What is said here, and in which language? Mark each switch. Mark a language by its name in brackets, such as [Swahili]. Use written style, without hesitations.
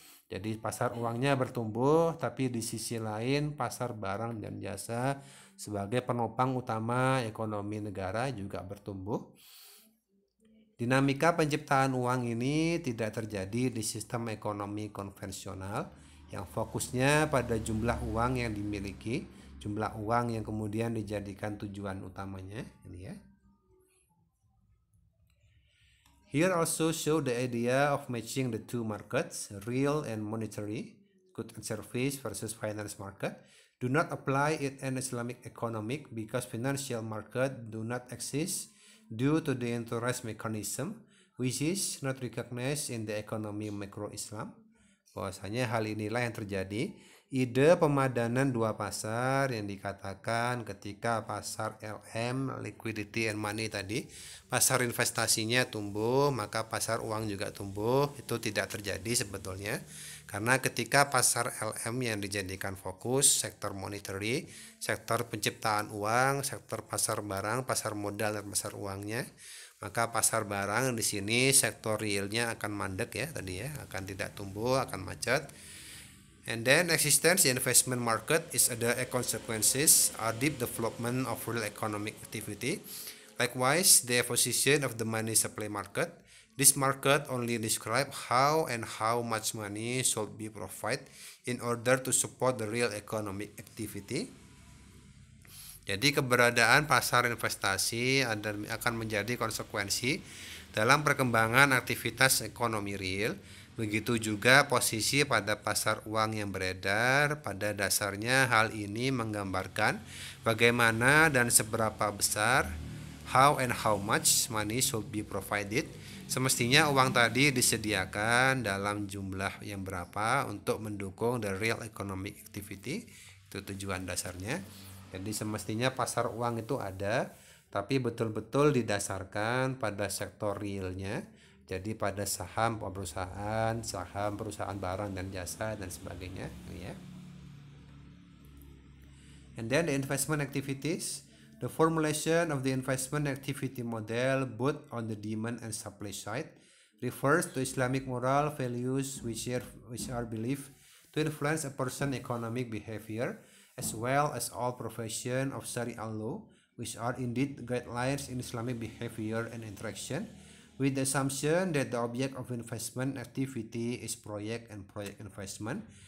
[Indonesian] Jadi pasar uangnya bertumbuh, tapi di sisi lain pasar barang dan jasa sebagai penopang utama ekonomi negara juga bertumbuh. Dinamika penciptaan uang ini tidak terjadi di sistem ekonomi konvensional yang fokusnya pada jumlah uang yang dimiliki, jumlah uang yang kemudian dijadikan tujuan utamanya. Ini ya. [English] Here also show the idea of matching the two markets, real and monetary, goods and service versus finance market, do not apply it in Islamic economic because financial market do not exist due to the interest mechanism which is not recognized in the economy macro Islam. [Indonesian] Bahwasanya hal inilah yang terjadi. Ide pemadanan dua pasar yang dikatakan ketika pasar LM, liquidity and money tadi, pasar investasinya tumbuh, maka pasar uang juga tumbuh, itu tidak terjadi sebetulnya. Karena ketika pasar LM yang dijadikan fokus, sektor monetary, sektor penciptaan uang, sektor pasar barang, pasar modal dan pasar uangnya, maka pasar barang di sini sektor realnya akan mandek ya tadi ya, akan tidak tumbuh, akan macet. [English] And then existence in investment market is other consequences are deep development of real economic activity. Likewise, the position of the money supply market. This market only describe how and how much money should be provided in order to support the real economic activity. [Indonesian] Jadi keberadaan pasar investasi akan menjadi konsekuensi dalam perkembangan aktivitas ekonomi real. Begitu juga posisi pada pasar uang yang beredar. Pada dasarnya hal ini menggambarkan bagaimana dan seberapa besar, [English] how and how much money should be provided. [Indonesian] Semestinya uang tadi disediakan dalam jumlah yang berapa untuk mendukung [English] the real economic activity. [Indonesian] Itu tujuan dasarnya. Jadi semestinya pasar uang itu ada, tapi betul-betul didasarkan pada sektor realnya, Jadi pada saham perusahaan, saham perusahaan barang dan jasa dan sebagainya, ya. [English] And then the investment activities, the formulation of the investment activity model both on the demand and supply side refers to Islamic moral values which are believed to influence a person's economic behavior as well as all profession of Sharia law, which are indeed guidelines in Islamic behavior and interaction, with the assumption that the object of investment activity is project and project investment.